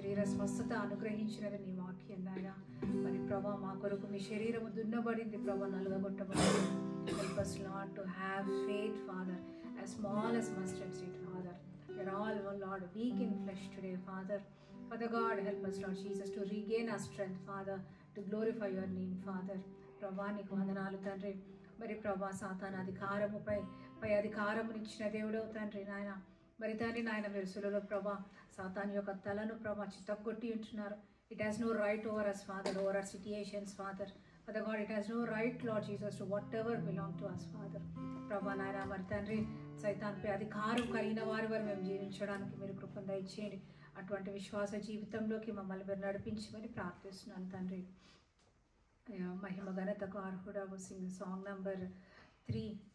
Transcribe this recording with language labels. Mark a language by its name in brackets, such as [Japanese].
[Telugu] స్వస్థత అనుగ్రహించినది నీ వాక్యం నాయన. మరి ప్రభా మా కొరకు మీ శరీరము దున్నబడింది ప్రభా, నలుగగొట్టబడింది. [English] Help us Lord to have faith Father, as small as mustard seed Father. We are all, oh Lord, weak in flesh today Father. Father God, help us Lord Jesus to regain our strength Father, to glorify your name Father. [Telugu] ప్రభా నీకు వందనాలు తండ్రి. మరి ప్రభా సాతాను అధికారముపై అధికారమునిచ్చిన దేవుడవు తండ్రి నాయన. మరి తండ్రి నాయన మీరు శిలువలో ప్రభా సాతాను యొక్క తలను ప్రభా చిత్తగొట్టి ఉంటున్నారు. [English] It has no right over us Father, over our situations Father. Father God, it has no right Lord Jesus to whatever belong to us Father. [Telugu] ప్రభా నాయన మరి తండ్రి సైతాన్పై అధికారం కలిగిన వారి వారు మేము జీవించడానికి మీరు కృపను దయచేయండి. అటువంటి విశ్వాస జీవితంలోకి మమ్మల్ని మీరు నడిపించి మరి ప్రార్థిస్తున్నాను తండ్రి. మహిమ ఘనతకు అర్హుడవు. [English] Sing song number 3.